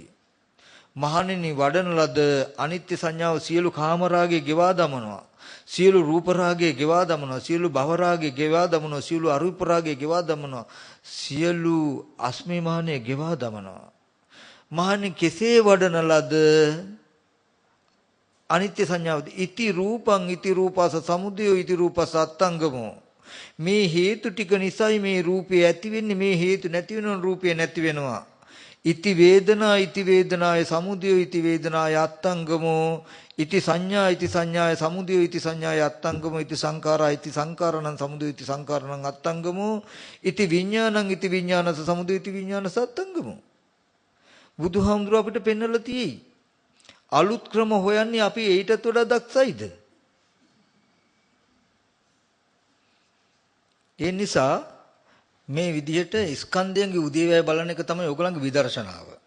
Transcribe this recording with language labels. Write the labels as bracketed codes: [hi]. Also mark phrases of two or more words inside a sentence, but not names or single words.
[si] මහණෙනි වඩන ලද අනිත්‍ය සංඥාව සියලු කාමරාගේ ගෙවා දමනවා. සියලු රූප රාගයේ ගෙවා දමනවා. සියලු භව රාගයේ ගෙවා දමනවා. සියලු අරූප රාගයේ ගෙවා දමනවා. සියලු අස්මිමානයේ ගෙවා දමනවා. මහණනි කෙසේ වඩන ලද අනිත්‍ය සංඥාවද [pi] ඉති රූපං ඉති රූපස සමුදය ඉති රූපස අත්තංගමෝ. [si] මේ හේතු ටික නිසායි මේ රූපේ ඇති වෙන්නේ. මේ හේතු නැති වෙනොත් රූපේ නැති වෙනවා. [pi] ඉති වේදනා ඉති වේදනාය සමුදය ඉති වේදනාය අත්තංගමෝ. ඉති සංඥා ඉති සංඥාය සමුදය ඉති සංඥාය අත්තංගමෝ. ඉති සංඛාරා ඉති සංඛාරණං සමුදය ඉති සංඛාරණං අත්තංගමෝ. ඉති විඥානං ඉති විඥානස සමුදය ඉති විඥානස අත්තංගමෝ. [si] බුදුහාමුදුරුවෝ අපිට පෙන්වලා තියෙයි. අලුත් ක්‍රම හොයන්නේ අපි ඊටත් වඩා දක්ෂයිද? ඒ නිසා මේ විදිහට ස්කන්ධයන්ගේ උදේවැය බලන එක තමයි ඔයගලන්ගේ විදර්ශනාව.